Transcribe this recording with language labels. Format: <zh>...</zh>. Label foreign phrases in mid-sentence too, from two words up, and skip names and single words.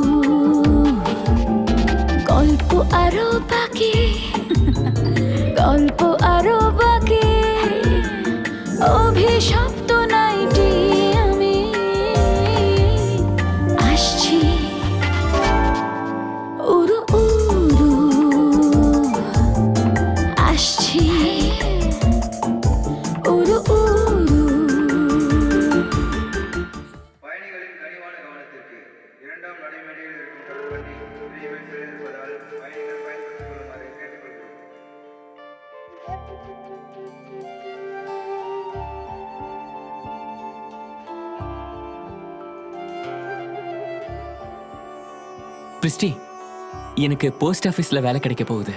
<bn>গল্প আরো বাকি, গল্প আরো বাকি, অভিশপ্ত নাইটি আমি আসছি উরু উরু, আসছি উরু উরু.</bn> <ta>பயணிகளின் கனிவான கவனத்திற்கு இரண்டாம் நடைமேடையில் இருக்கும் தொடர்வண்டி விரைவில் இருப்பதால் பயணிகள் பயன்படுத்திக் கொள்ளுமாறு கேட்டுக்கொள்கிறோம். பிரிஸ்டி, எனக்கு</ta> <en>post office</en> <ta>வேலை கிடைக்க போகுது.</ta>